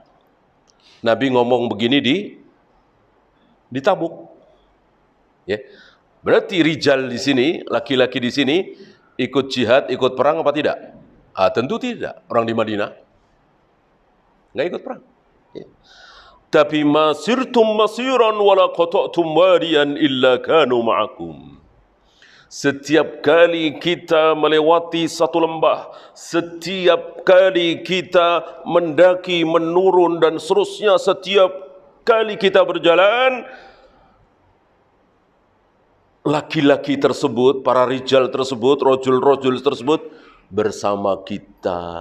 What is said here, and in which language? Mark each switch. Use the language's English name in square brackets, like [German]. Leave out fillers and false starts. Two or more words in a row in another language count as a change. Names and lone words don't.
[Indonesian] Nabi ngomong begini di Tabuk. Ya. Berarti rijal di sini, laki-laki di sini ikut jihad, ikut perang apa tidak? Tentu tidak. Orang di Madinah nggak ikut perang. Ya. Tapi [Arabic] ما سرتم مسيرا ولا قطعتم واديا إلا كانوا معكم. [Indonesian] Setiap kali kita melewati satu lembah, setiap kali kita mendaki, menurun dan seterusnya, setiap kali kita berjalan, laki-laki tersebut, para rijal tersebut, rojul-rojul tersebut bersama kita.